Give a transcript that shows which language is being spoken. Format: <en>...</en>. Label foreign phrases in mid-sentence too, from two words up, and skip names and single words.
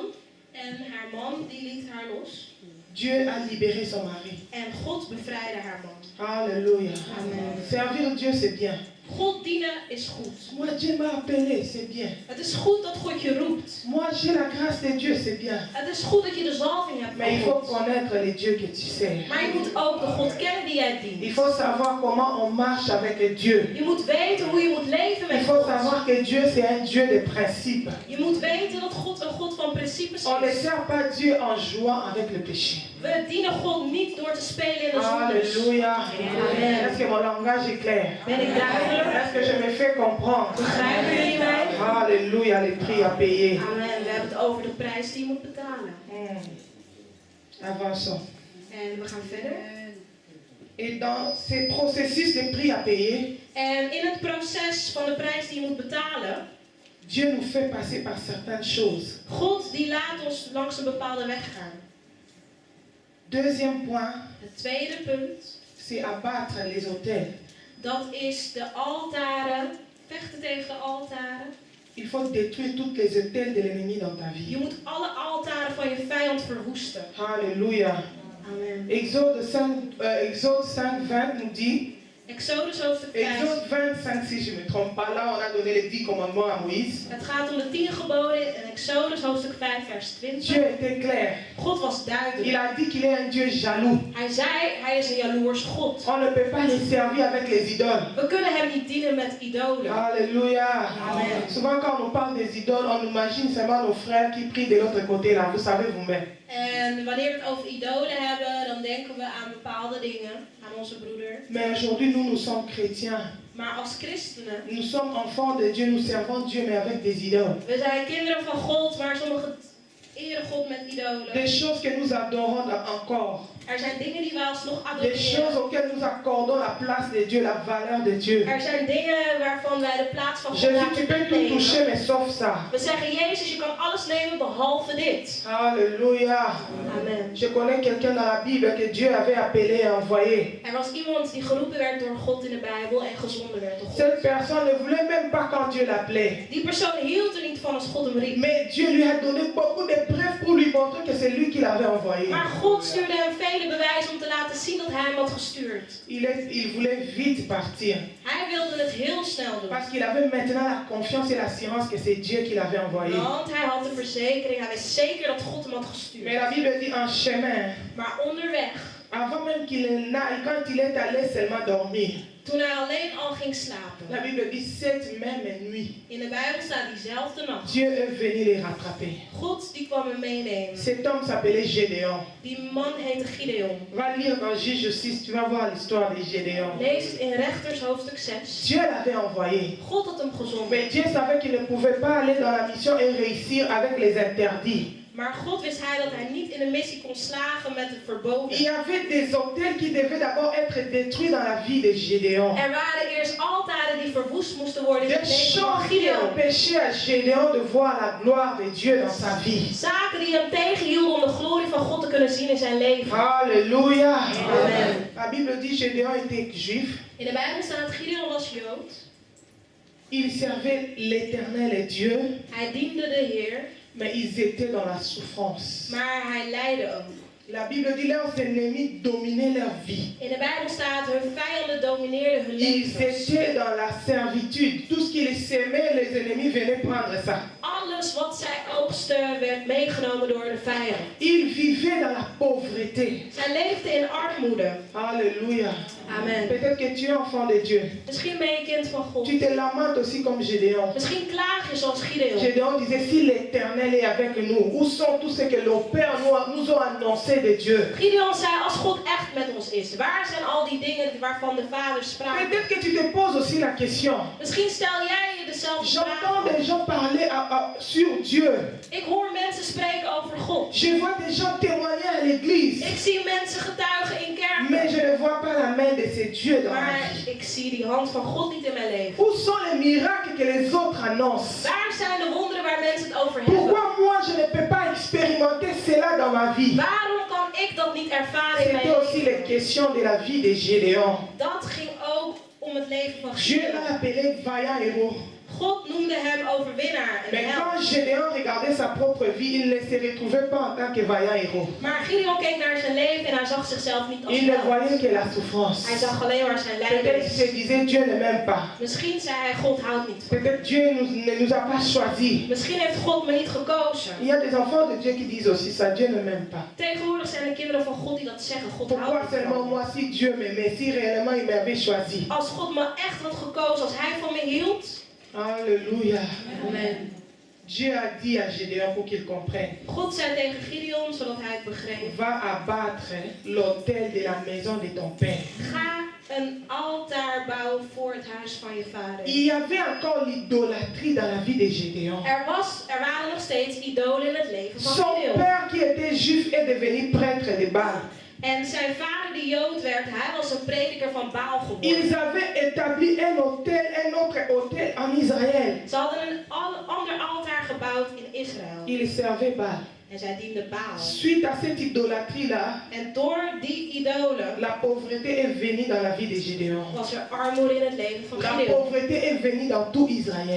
<nl>En haar man die liet haar los.</nl> <fr>Dieu a libéré son mari.</fr> <nl>En God bevrijdde haar man.</nl> <fr>Alléluia.</fr> <nl>Amen.</nl> <fr>Servir Dieu, c'est bien.</fr> <nl>God dienen is goed.</nl> <fr>Moi, Dieu m'a appelé, c'est bien.</fr> <nl>Het is goed dat God je roept.</nl> <fr>Moi, j'ai la grâce de Dieu, c'est bien.</fr> <nl>Het is goed dat je de zalving hebt</nl> <fr>Mais il</fr> <nl>van</nl> <fr>faut</fr> <nl>God.</nl> <fr>connaître les dieux que tu sais.</fr> <nl>Maar je moet ook de God kennen die jij</nl> <fr>Il</fr> <nl>dient.</nl> <fr>faut savoir comment on marche avec Dieu.</fr> <nl>Je moet weten hoe je moet leven</nl> <fr>Il</fr> <nl>met</nl> <fr>faut</fr> <nl>God.</nl> <fr>savoir que Dieu, c'est un Dieu de principes.</fr> <nl>Je moet weten dat God een God van principes</nl> <fr>On ne</fr> <nl>is.</nl> <fr>sert pas Dieu en jouant avec le péché.</fr> <nl>We dienen God niet door te spelen in de zondes.</nl> <fr>Alléluia.</fr> <nl>Amen.</nl> <fr>Est-ce que mon langage est clair?</fr> <nl>Ben ik duidelijk?</nl> <fr>Est-ce que je me fais comprendre?</fr> <nl>Begrijpen jullie mij?</nl> <fr>Alléluia, les prix à payer.</fr> <nl>Amen. We hebben het over de prijs die je moet betalen.</nl> <fr>Avançons.</fr> <nl>En we gaan verder.</nl> <fr>Et dans ces processus de prix à payer,</fr> <nl>En in het proces van de prijs die je moet betalen,</nl> <fr>Dieu nous fait passer par certaines choses.</fr> <nl>God die laat ons langs een bepaalde weg gaan.</nl> <fr>Deuxième point,</fr> <nl>Het tweede punt,</nl> <fr>c'est abattre les autels.</fr> <nl>dat is de altaren, vechten tegen de altaren.</nl> <fr>Il faut détruire toutes les autels de l'ennemi dans ta</fr> <nl>Je</nl> <fr>vie.</fr> <nl>moet alle altaren van je vijand verwoesten.</nl> <fr>Alléluia.</fr> <nl>Amen.</nl> <fr>Exode 5:20 nous dit,</fr> <nl>Exodus hoofdstuk 5.</nl> <fr>Exode 25 si je ne me trompe pas, là on a donné les 10 commandements à Moïse.</fr> <nl>Het gaat om de 10 geboden in Exodus hoofdstuk 5 vers 20.</nl> <fr>Dieu était clair.</fr> <nl>God was</nl> <fr>Il</fr> <nl>duidelijk.</nl> <fr>a dit qu'il est un Dieu jaloux.</fr> <nl>Hij zei, hij is een jaloers God.</nl> <fr>On ne peut pas les servir avec les idoles.</fr> <nl>We kunnen hem niet dienen met idolen.</nl> <fr>Alléluia.</fr> <nl>Amen.</nl> <fr>Souvent quand on parle des idoles, on imagine seulement nos frères qui prient de l'autre côté là, vous savez vous-même.</fr> <nl>En wanneer we het over idolen hebben, dan denken we aan bepaalde dingen, aan onze broeder.</nl> <fr>Mais aujourd'hui nous sommes chrétiens.</fr> <nl>Maar als christenen,</nl> <fr>Nous sommes enfants de Dieu, nous servons Dieu mais avec des idoles.</fr> <nl>we zijn kinderen van God, maar sommigen eren God met idolen.</nl> <fr>Des choses que nous adorons encore.</fr> <nl>Er zijn dingen die wij alsnog</nl> <fr>Des choses</fr> <nl>adoreren.</nl> <fr>auxquelles nous accordons la place de Dieu, la valeur de Dieu.</fr> <nl>Er zijn dingen waarvan wij de plaats van God</nl> <fr>Jésus,</fr> <nl>laten</nl> <fr>tu peux tout toucher</fr> <nl>nemen.</nl> <fr>mais sauf ça.</fr> <nl>We zeggen, Jezus, je kan alles nemen behalve dit.</nl> <fr>Alléluia.</fr> <nl>Amen.</nl> <fr>Je connais quelqu'un dans la Bible que Dieu avait appelé et envoyé.</fr> <nl>Er was iemand die geroepen werd door God in de Bijbel en gezonden werd door God.</nl> <fr>Cette personne ne voulait même pas quand Dieu l'appelait.</fr> <nl>Die persoon hield er niet van als God hem riep.</nl> <fr>Mais Dieu lui a donné beaucoup de preuves pour lui montrer que c'est lui qui l'avait envoyé.</fr> <nl>Maar God stuurde hem vele bewijzen om te laten zien dat hij hem had gestuurd.</nl> <fr>Il voulait vite partir.</fr> <nl>Hij wilde het heel snel doen.</nl> <fr>Parce qu'il avait maintenant la confiance et l'assurance que c'est Dieu qui l'avait envoyé.</fr> <nl>Want hij had de verzekering, hij wist zeker dat God hem had</nl> <fr>Mais</fr> <nl>gestuurd.</nl> <fr>la Bible dit en chemin,</fr> <nl>Maar onderweg,</nl> <fr>avant même qu'il n'aille, quand il est allé seulement dormir,</fr> <nl>toen hij alleen al ging slapen.</nl> <fr>la Bible dit cette même nuit,</fr> <nl>In de Bijbel staat diezelfde nacht.</nl> <fr>Dieu est venu les rattraper.</fr> <nl>God die kwam hem meenemen.</nl> <fr>Cet homme s'appelait Gédéon.</fr> <nl>Die man heette Gideon.</nl> <fr>Va lire dans Juge 6, tu vas voir l'histoire de Gédéon.</fr> <nl>Lees het in Rechters hoofdstuk 6.</nl> <fr>Dieu l'avait envoyé.</fr> <nl>God had hem gezonden.</nl> <fr>Mais Dieu savait qu'il ne pouvait pas aller dans la mission et réussir avec les interdits.</fr> <nl>Maar God wist hij dat hij niet in de missie kon slagen met de verboden.</nl> <fr>Il y avait des autels qui devaient d'abord être détruits dans la vie de Gédéon.</fr> <nl>Er waren eerst altaren die verwoest moesten worden in het</nl> <fr>Des</fr> <nl>leven van</nl> <fr>choses qui</fr> <nl>Gideon.</nl> <fr>empêchaient à Gédéon de voir la gloire de Dieu dans sa vie.</fr> <nl>Zaken die hem tegenhielden om de glorie van God te kunnen zien in zijn leven.</nl> <fr>Alléluia.</fr> <nl>Amen.</nl> <fr>La Bible dit Gédéon était juif.</fr> <nl>In de Bijbel staat dat Gideon was Jood.</nl> <fr>Il servait l'Éternel et Dieu,</fr> <nl>Hij diende de Heer,</nl> <fr>mais ils étaient dans la souffrance.</fr> <nl>maar hij leidde ook.</nl> <fr>La Bible dit leurs ennemis dominaient leur vie.</fr> <nl>In de Bijbel staat hun vijanden domineerden hun</nl> <fr>Ils</fr> <nl>levens.</nl> <fr>étaient dans la servitude. Tout ce qu'ils semaient, les ennemis venaient prendre ça.</fr> <nl>Alles wat zij oogsten werd meegenomen door de vijand.</nl> <fr>Ils vivaient dans la pauvreté.</fr> <nl>Zij leefden in armoede.</nl> <fr>Alléluia.</fr> <nl>Amen.</nl> <fr>Peut-être que tu es enfant de Dieu.</fr> <nl>Misschien ben je kind van God.</nl> <fr>Tu te lamentes aussi comme Gédéon.</fr> <nl>Misschien klaag je zoals Gideon.</nl> <fr>Gédéon disait, si l'Éternel est avec nous, où sont tous ceux que nos pères nous ont annoncés de Dieu?</fr> <nl>Gideon zei, als God echt met ons is, waar zijn al die dingen waarvan de vader spraken?</nl> <fr>Peut-être que tu te poses aussi la question.</fr> <nl>Misschien stel jij je dezelfde</nl> <fr>J'entends</fr> <nl>vraag.</nl> <fr>des gens parler sur Dieu.</fr> <nl>Ik hoor mensen spreken over God.</nl> <fr>Je vois des gens témoigner à l'église.</fr> <nl>Ik zie mensen getuigen in</nl> <fr>Mais</fr> <nl>kerken.</nl> <fr>je ne vois pas la main de ce Dieu dans ma</fr> <nl>Maar vie. ik zie die hand van God niet in mijn leven.</nl> <fr>Où sont les miracles que les autres annoncent?</fr> <nl>Waar zijn de wonderen waar mensen het over</nl> <fr>Pourquoi</fr> <nl>hebben?</nl> <fr>moi je ne peux pas expérimenter cela dans ma vie?</fr> <nl>Waarom kan ik dat niet ervaren in mijn</nl> <fr>C'était aussi les</fr> <nl>leven?</nl> <fr>questions de la vie de Gédéon.</fr> <nl>Dat ging ook om het leven van</nl> <fr>Dieu l'a</fr> <nl>Gideon.</nl> <fr>appelé vaillant héros.</fr> <nl>God noemde hem overwinnaar en</nl> <fr>Mais quand</fr> <nl>held.</nl> <fr>quand Gédéon regardait sa propre vie, il ne se retrouvait pas en tant que vaillant héros.</fr> <nl>Maar Gideon keek naar zijn leven en hij zag zichzelf niet als</nl> <fr>Il ne</fr> <nl>held.</nl> <fr>voyait que la souffrance.</fr> <nl>Hij zag alleen maar zijn</nl> <fr>Peut-être</fr> <nl>lijden.</nl> <fr>qu'il se disait Dieu ne m'aime pas.</fr> <nl>Misschien zei hij, God houdt niet van me.</nl> <fr>Peut-être Dieu ne nous a pas choisis.</fr> <nl>Misschien heeft God me niet gekozen.</nl> <fr>Il y a des enfants de Dieu qui disent aussi ça, Dieu ne m'aime pas.</fr> <nl>Tegenwoordig zijn er kinderen van God die dat zeggen. God</nl> <fr>Pourquoi</fr> <nl>houdt niet</nl> <fr>seulement</fr> <nl>van me.</nl> <fr>moi si Dieu m'aimait, si réellement il m'avait choisi?</fr> <nl>Als God me echt had gekozen, als hij van me hield.</nl> <fr>Alléluia.</fr> <nl>Amen.</nl> <fr>Dieu a dit à Gédéon pour qu'il comprenne.</fr> <nl>God zei tegen Gideon, zodat hij het begreep.</nl> <fr>Va abattre l'autel de la maison de ton père.</fr> <nl>Ga een altaar bouwen voor het huis van je vader.</nl> <fr>Il y avait encore l'idolâtrie dans la vie de Gédéon.</fr> <nl>Er waren nog steeds idolen in het leven van</nl> <fr>Son</fr> <nl>Gideon.</nl> <fr>père qui était juif est devenu prêtre de Baal.</fr> <nl>En zijn vader die Jood werd, hij was een prediker van Baal geworden.</nl> <fr>Ils avaient établi un autre autel en Israël.</fr> <nl>Ze hadden een ander altaar gebouwd in Israël.</nl> <fr>Ils servaient Baal.</fr> <nl>En zij dienden Baal.</nl> <fr>Suite à cette idolâtrie-là,</fr> <nl>En door die idolen</nl> <fr>la pauvreté est venue dans la vie de Gédéon.</fr> <nl>was er armoede in het leven van</nl> <fr>La</fr> <nl>Gideon.</nl> <fr>pauvreté est venue dans tout Israël.</fr>